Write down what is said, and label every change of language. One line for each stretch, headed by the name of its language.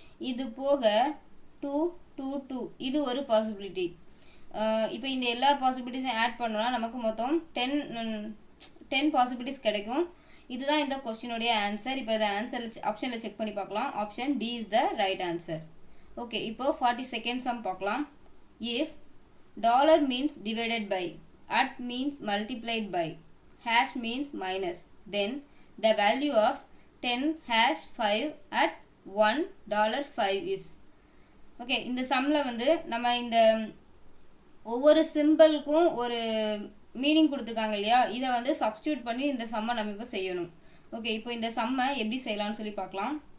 Tamil: இது போக 2, 2, 2 இது ஒரு பாசிபிலிட்டி. இப்போ இந்த எல்லா பாசிபிலிட்டிஸும் ஆட் பண்ணோம்னா நமக்கு மொத்தம் 10 பாசிபிலிட்டிஸ் கிடைக்கும். இதுதான் இந்த கொஸ்டினுடைய ஆன்சர். இப்போ இதை ஆன்சர் ஆப்ஷனில் செக் பண்ணி பார்க்கலாம்.
English: Option D is the right answer.
Tamil: Okay, இப்போ 42nd சம் பார்க்கலாம்.
English: If dollar means divided by, at means multiplied by, hash means minus, then the value of 10 hash 5 at $1 is.
Tamil: Okay, இந்த சம்மில் வந்து நம்ம இந்த ஒவ்வொரு சிம்பிளுக்கும் ஒரு மீனிங் கொடுத்துருக்காங்க இல்லையா, இதை வந்து சப்ஸ்டியூட் பண்ணி இந்த சம்மை நம்ம இப்போ செய்யணும். ஓகே, இப்போ இந்த சம்மை எப்படி செய்யலாம்னு சொல்லி பார்க்கலாம்.